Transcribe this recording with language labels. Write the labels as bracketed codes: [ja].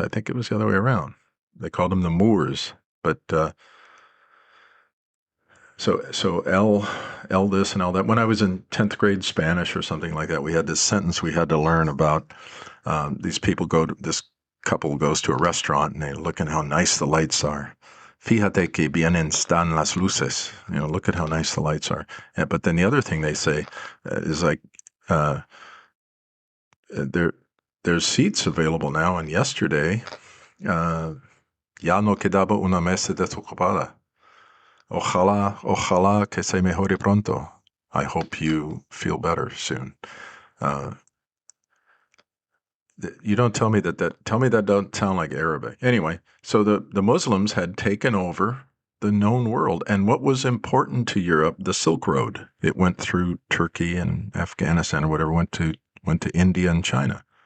[en] I think it was the other way around. They called them the Moors. But so El this and all that. When I was in 10th grade Spanish or something like that, we had this sentence we had to learn about. This couple goes to a restaurant and they look at how nice the lights are. [es] Fíjate que bien están las luces. [en] Look at how nice the lights are. But then the other thing they say is like, there's seats available now, and yesterday, [es] ya no quedaba una mesa desocupada. Ojalá que se mejore pronto. [en] I hope you feel better soon. You don't tell me that don't sound like Arabic. Anyway, so the Muslims had taken over the known world. And what was important to Europe? The Silk Road. It went through Turkey and Afghanistan or whatever, went to India and China.